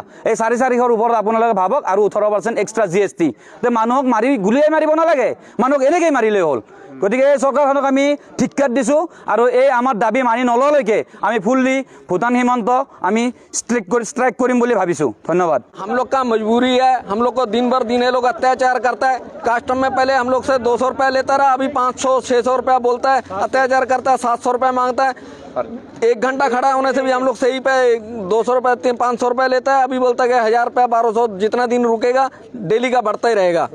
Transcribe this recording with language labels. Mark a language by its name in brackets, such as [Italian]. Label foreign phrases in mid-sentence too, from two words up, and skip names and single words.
[Assamese] এই 450ৰ ওপৰত আপোনালোকে ভাবক, আৰু 18% এক্সট্ৰা GST। তে মানুহক গুলিয়াই মাৰিব নালাগে, মানুহক এনেকেই মাৰিলেই হ'ল। গতিকে এই চৰকাৰখনক আমি ধিক্কাৰ দিছোঁ। আৰু এই আমাৰ দাবী মানি নললৈকে আমি ফুল্লি ভূটান সীমান্ত আমি স্ট্ৰাইক কৰিম বুলি ভাবিছোঁ। ধন্যবাদ। [Hindi] हम लोग का मजबूरी है, हम लोग को दिन भर दिन ये लोग अत्याचार करता है। कास्टम में पहले हम लोग से 200 रुपये लेता रहा, अभी 500-600 रुपये रुपया बोलता है, अत्याचार करता है, 700 रुपया मांगता है। 1 घंटा खड़ा होने से भी हम लोग सही पे 200 रुपये 500 रुपये लेता है। अभी बोलता है कि 1000 रुपया 1200, जितना दिन रुकेगा डेली का बढ़ता ही रहेगा।